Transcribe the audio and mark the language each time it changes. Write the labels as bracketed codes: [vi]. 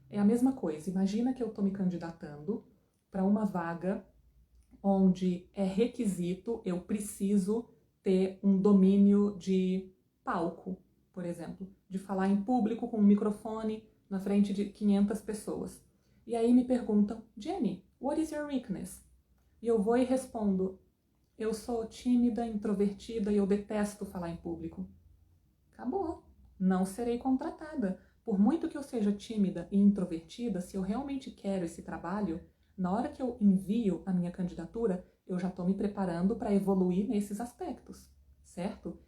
[pt] É a mesma coisa, imagina que eu estou me candidatando para uma vaga onde é requisito, eu preciso ter um domínio de palco, por exemplo, de falar em público com um microfone na frente de 500 pessoas. E aí me perguntam, Jenny, [en] what is your weakness? [pt] E eu vou e respondo, eu sou tímida, introvertida e eu detesto falar em público. Acabou, não serei contratada. Por muito que eu seja tímida e introvertida, se eu realmente quero esse trabalho, na hora que eu envio a minha candidatura, eu já estou me preparando para evoluir nesses aspectos, certo?